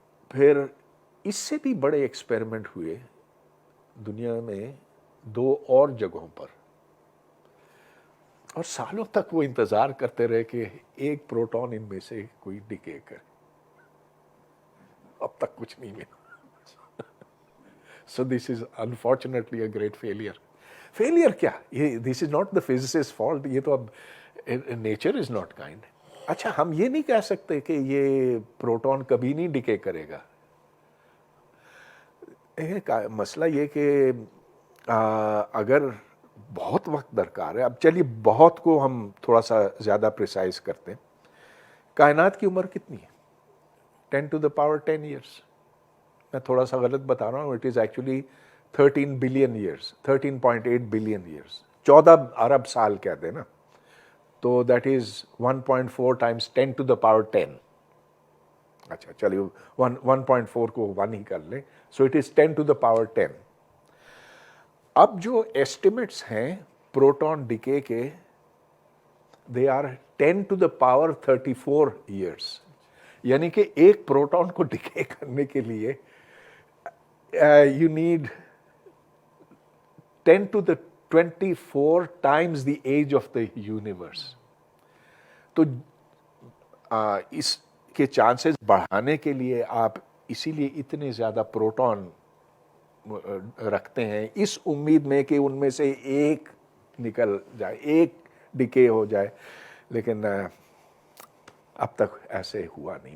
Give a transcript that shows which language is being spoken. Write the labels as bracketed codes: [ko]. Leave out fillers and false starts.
[ur] پھر اس سے بھی بڑے ایکسپیریمنٹ ہوئے دنیا میں 2 اور جگہوں پر، اور سالوں تک وہ انتظار کرتے رہے کہ ایک پروٹون ان میں سے کوئی ڈکے کرے. اب تک کچھ نہیں ملا. [en] So this is unfortunately a great failure. Failure [ur] کیا؟ یہ [en] this is not the physicist's fault. [ur] یہ تو اب [en] nature is not kind. [ur] اچھا ہم یہ نہیں کہہ سکتے کہ یہ پروٹون کبھی نہیں ڈکے کرے گا. مسئلہ یہ کہ اگر بہت وقت درکار ہے، اب چلیے بہت کو ہم تھوڑا سا زیادہ پریسائز کرتے ہیں. کائنات کی عمر کتنی ہے؟ [en] 10 to the power 10 years. [ur] میں تھوڑا سا غلط بتا رہا ہوں. [en] it is actually 13 billion years, [ur] 13.8 billion years, 14 ارب سال کہتے ہیں نا. تو [en] That is 1.4 times 10 to the power 10. [ur] اچھا چلیے 1.4 کو 1 ہی کر لیں. [en] So it is 10 to the power 10. [ur] اب جو ایسٹیمیٹس ہیں پروٹون ڈکے کے، [en] They are 10 to the power 34 years. [ur] یعنی کہ ایک پروٹون کو ڈکے کرنے کے لیے [en] you need 10 to the 24 times the age of the universe. [ur] تو اس کے چانسز بڑھانے کے لیے آپ اسی لیے اتنے زیادہ پروٹون رکھتے ہیں، اس امید میں کہ ان میں سے ایک نکل جائے، ایک ڈکے ہو جائے. لیکن اب تک ایسے ہوا نہیں.